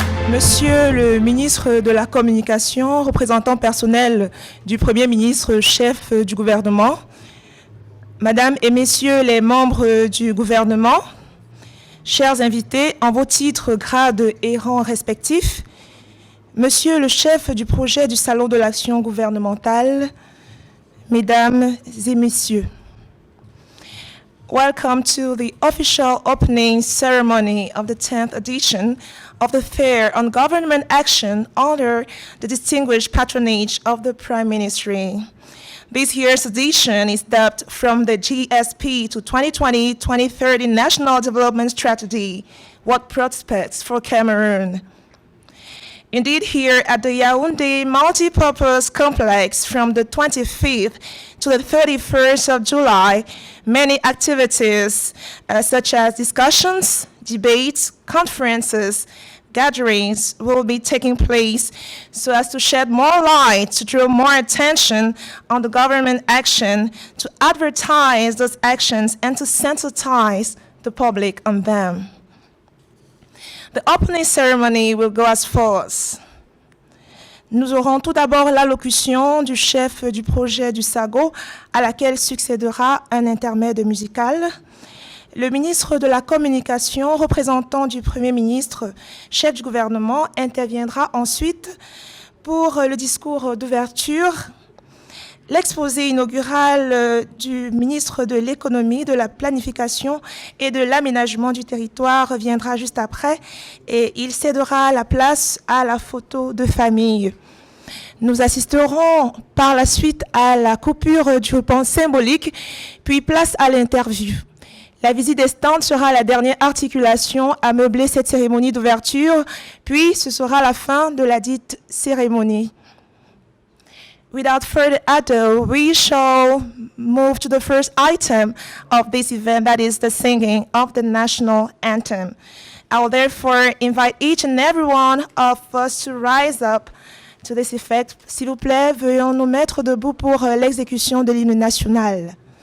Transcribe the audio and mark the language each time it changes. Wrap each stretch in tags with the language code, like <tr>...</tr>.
<fr>Monsieur le ministre de la Communication, représentant personnel du Premier ministre, chef du gouvernement, Madame et Messieurs les membres du gouvernement, chers invités en vos titres, grades et rangs respectifs, Monsieur le chef du projet du Salon de l'action gouvernementale, Mesdames et Messieurs,</fr> <en>welcome to the official opening ceremony of the 10th edition of the Fair on Government Action under the distinguished patronage of the Prime Ministry. This year's edition is dubbed from the GSP to 2020-2030 National Development Strategy, What Prospects for Cameroon? Indeed, here at the Yaoundé Multipurpose Complex from the 25th to the 31st of July, many activities such as discussions, debates, conferences, gatherings will be taking place so as to shed more light, to draw more attention on the government action, to advertise those actions, and to sensitize the public on them. The opening ceremony will go as follows.</en> <fr>Nous aurons tout d'abord l'allocution du chef du projet du SAGO, à laquelle succédera un intermède musical. Le ministre de la Communication, représentant du Premier ministre, chef du gouvernement, interviendra ensuite pour le discours d'ouverture. L'exposé inaugural du ministre de l'Économie, de la Planification et de l'Aménagement du territoire viendra juste après et il cédera la place à la photo de famille. Nous assisterons par la suite à la coupure du ruban symbolique, puis place à l'interview. La visite des stands sera la dernière articulation à meubler cette cérémonie d'ouverture, puis ce sera la fin de la dite cérémonie.</fr> <en>Without further ado, we shall move to the first item of this event, that is the singing of the national anthem. I will therefore invite each and every one of us to rise up to this effect.</en> <fr>S'il vous plaît, veuillons nous mettre debout pour l'exécution de l'hymne national.</fr>